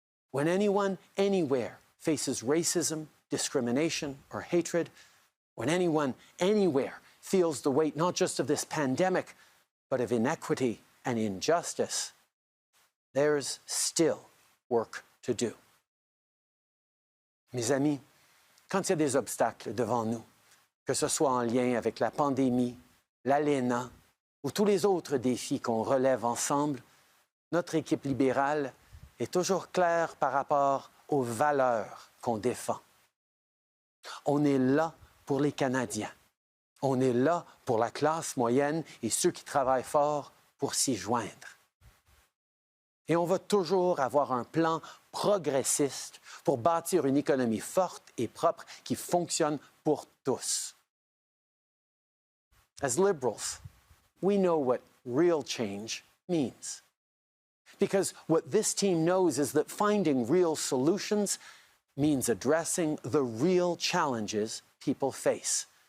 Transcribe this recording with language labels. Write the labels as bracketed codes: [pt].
[en] when anyone, anywhere faces racism, discrimination, or hatred, when anyone, anywhere feels the weight not just of this pandemic, but of inequity and injustice, there's still work to do. [fr] Mes amis, quand il y a des obstacles devant nous, que ce soit en lien avec la pandémie, l'ALENA ou tous les autres défis qu'on relève ensemble, notre équipe libérale est toujours claire par rapport aux valeurs qu'on défend. On est là pour les Canadiens. On est là pour la classe moyenne et ceux qui travaillent fort pour s'y joindre. Et on va toujours avoir un plan progressiste pour bâtir une économie forte et propre qui fonctionne pour tous. [en] As Liberals, we know what real change means. Because what this team knows is that finding real solutions means addressing the real challenges people face.